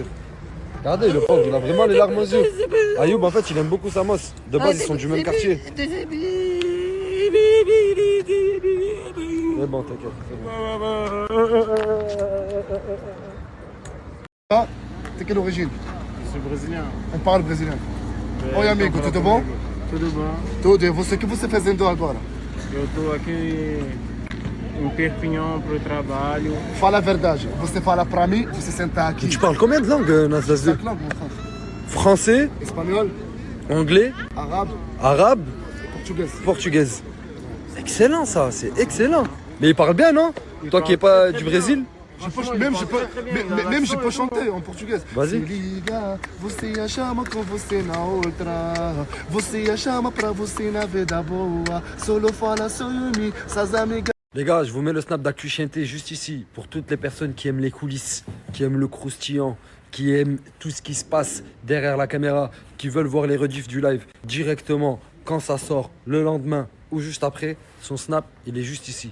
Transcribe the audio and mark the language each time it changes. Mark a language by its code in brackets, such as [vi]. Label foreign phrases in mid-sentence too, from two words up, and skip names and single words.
[fr] Regardez, le pauvre, il a vraiment les larmes aux yeux. Ayoub, en fait, il aime beaucoup Samos. De base, ils sont du même quartier. C'est bon, t'inquiète. Ah, t'es quelle origine? Je suis brésilien. On parle brésilien. [pt] Oi, amigo, tudo bom? Tudo bom? Tudo. E você, o que você tá fazendo agora? Eu estou aqui em Perpignan para o trabalho. Fala a verdade. Você fala pra mim, você sentar aqui. [fr] Tu parles combien de langues, Nasdas? 5 langues, mon frère. Français, Espanhol, anglais, arabe, arabe, português. portugaise. Excellent ça, c'est excellent. Mais il parle bien, non? Toi qui n'es pas du Brésil? Même je peux chanter en portugais. Vas-y. [pt] Se liga, você a chama com você na outra. Você a chama pra você na vida boa. Solo fala sobre suas amigas. [fr] Les gars, je vous mets le snap d'Actu Chienté juste ici. Pour toutes les personnes qui aiment les coulisses, qui aiment le croustillant, qui aiment tout ce qui se passe derrière la caméra, qui veulent voir les rediffs du live directement quand ça sort, le lendemain ou juste après. Son snap, il est juste ici.